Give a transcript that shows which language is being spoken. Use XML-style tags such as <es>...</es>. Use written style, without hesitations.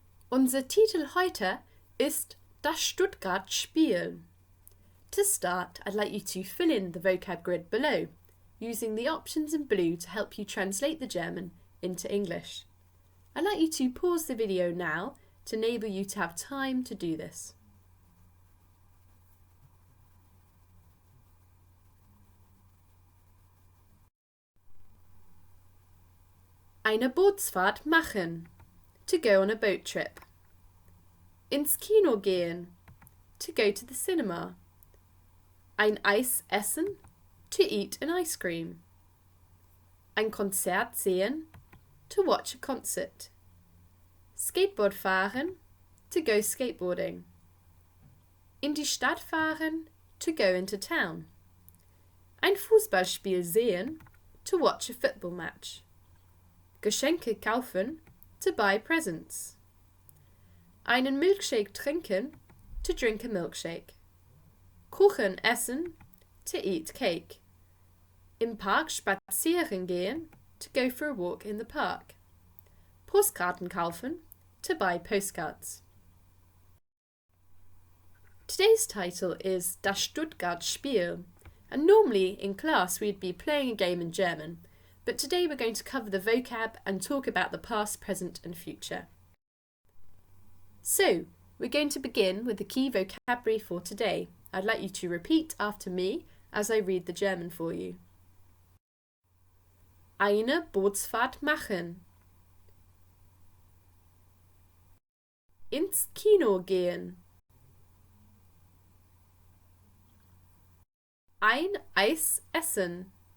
<de>Unser Titel heute ist das Stuttgart-Spiel.</de> <en>To start, I'd like you to fill in the vocab grid below, using the options in blue to help you translate the German into English. I'd like you to pause the video now to enable you to have time to do this.</en> <de>Eine Bootsfahrt machen.</de> <en>To go on a boat trip.</en> <de>Ins Kino gehen.</de> <en>To go to the cinema.</en> <de>Ein Eis essen.</de> <en>To eat an ice cream.</en> <de>Ein Konzert sehen.</de> <en>To watch a concert.</en> <de>Skateboard fahren.</de> <en>To go skateboarding.</en> <de>In die Stadt fahren.</de> <en>To go into town.</en> <de>Ein Fußballspiel sehen.</de> <en>To watch a football match.</en> <de>Geschenke kaufen,</de> <en>to buy presents.</en> <de>Einen Milchshake trinken,</de> <en>to drink a milkshake.</en> <de>Kuchen essen,</de> <en>to eat cake.</en> <de>Im Park spazieren gehen,</de> <en>to go for a walk in the park.</en> <de>Postkarten kaufen,</de> <en>to buy postcards. Today's title is Das Stuttgart-Spiel, and normally in class we'd be playing a game in German, but today we're going to cover the vocab and talk about the past, present and future. So, we're going to begin with the key vocabulary for today. I'd like you to repeat after me as I read the German for you.</en> <de>Eine Bootsfahrt machen. Ins Kino gehen. Ein Eis essen.</de>